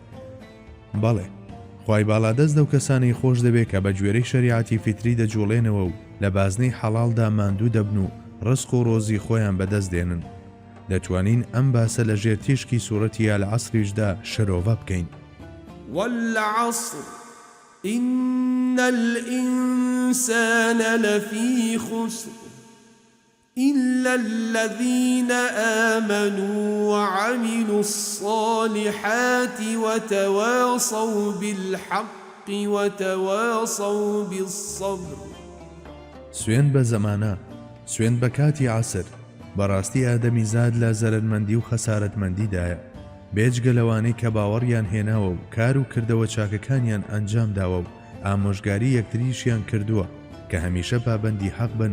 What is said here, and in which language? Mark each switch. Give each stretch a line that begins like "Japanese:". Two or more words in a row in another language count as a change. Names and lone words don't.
Central Kurdish: بەڵێ خوای باڵا دەست دەو کەسانەی خۆش دەبێت کە بە گوێرەی شەریعەتی فیتری دەجوڵێنەوە و لە بازنەی حەڵاڵدا ماندوو دەبن و ڕزق و ڕۆزی خۆیان بەدەست دێنن. دەتوانین ئەم باسە لە ژێر تیشکی سوورەتی ئەلعەسریشدا شەرۆڤە بکەین.
Arabic: والعصر إن الإنسان لفي خسر إلا الذين آمنوا وعملوا الصالحات وتواصوا بالحق وتواصوا بالصبر.
Central Kurdish: سوێن بە زەمانە، سوێن بە کاتی عەسر، بەڕاستی ئادەمی زاد لە زەرەرمەندی و خەسارەتمەندیدایە، بێجگە لەوانەی کە باوەڕیان هێناوە و کار و کردەوە چاکەکانیان ئەنجام داوە و ئامۆژگاری یەکتریشیان کردووە کە هەمیشە پابەندی حەق بن.